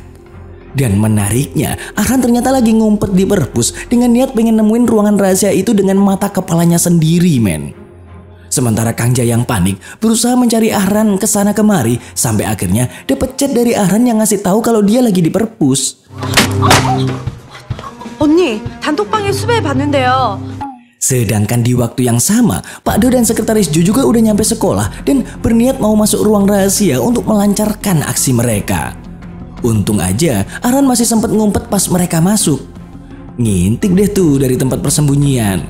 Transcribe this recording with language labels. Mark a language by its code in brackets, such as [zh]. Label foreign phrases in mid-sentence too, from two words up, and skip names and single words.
[id] Dan menariknya, Aran ternyata lagi ngumpet di perpus dengan niat pengen nemuin ruangan rahasia itu dengan mata kepalanya sendiri men. Sementara Kang Jae yang panik berusaha mencari Aran kesana kemari sampai akhirnya dapet chat dari Aran yang ngasih tahu kalau dia lagi di perpus. [ko] 언니, 단톡방에 수배 봤는데요. [id] Sedangkan di waktu yang sama, Pak Do dan sekretaris Jo juga udah nyampe sekolah dan berniat mau masuk ruang rahasia untuk melancarkan aksi mereka. Untung aja Aran masih sempat ngumpet pas mereka masuk. Ngintip deh tuh dari tempat persembunyian.